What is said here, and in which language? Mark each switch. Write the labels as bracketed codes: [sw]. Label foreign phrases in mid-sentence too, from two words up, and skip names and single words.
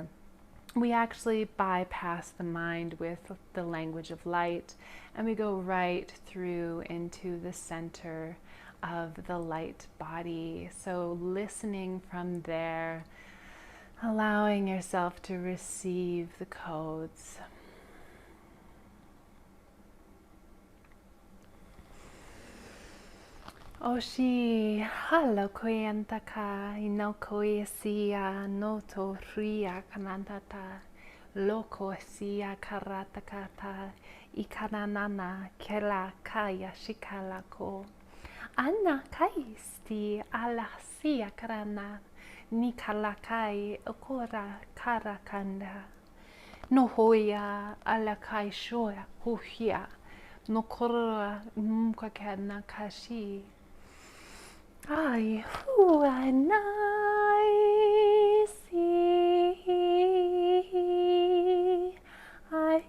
[en] We actually bypass the mind with the language of light, and we go right through into the center of the light body. So listening from there, allowing yourself to receive the codes. Oshi halokoyantaka inokoyesia noto ria kanantata lokosia karatakata ikananana kela kaya shikalako anna kaisti alasia karana nikalakai okora karakanda nohoya alakai shoya huhia nokora mukakana kashi. Ai hua naisi